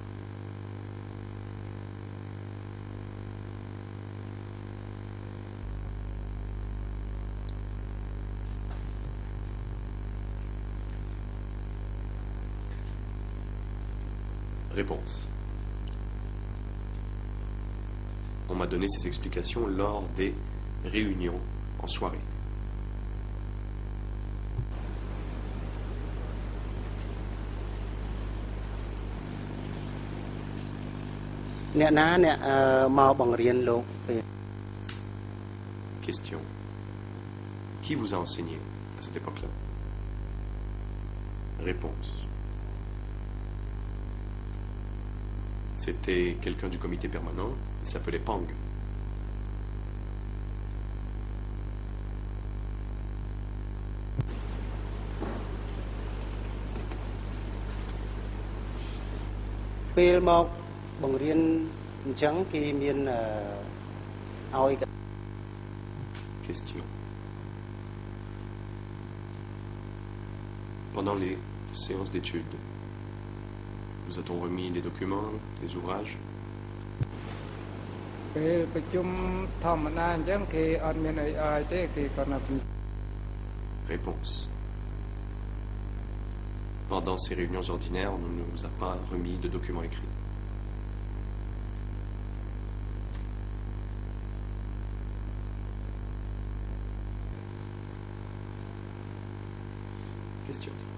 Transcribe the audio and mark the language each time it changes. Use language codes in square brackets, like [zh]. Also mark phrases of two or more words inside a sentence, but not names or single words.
[fr] Réponse. On m'a donné ces explications lors des réunions en soirée. [km] អ្នកណាអ្នកមកបង្រៀនលោកពេល [fr] Question. Qui vous a enseigné à cette époque-là? Réponse. C'était quelqu'un du comité permanent, il s'appelait Pang. [km] ពេលមកបង្រៀនអញ្ចឹងគេមានឲ្យ [fr] Question. Pendant les séances d'études, vous a-t-on remis des documents, des ouvrages? [km] ពេលប្រជុំធម្មតាអញ្ចឹងគេអត់មានអីឲ្យទេគេគាត់ណា [fr] Réponse. Pendant ces réunions ordinaires, on ne nous a pas remis de documents écrits. Question.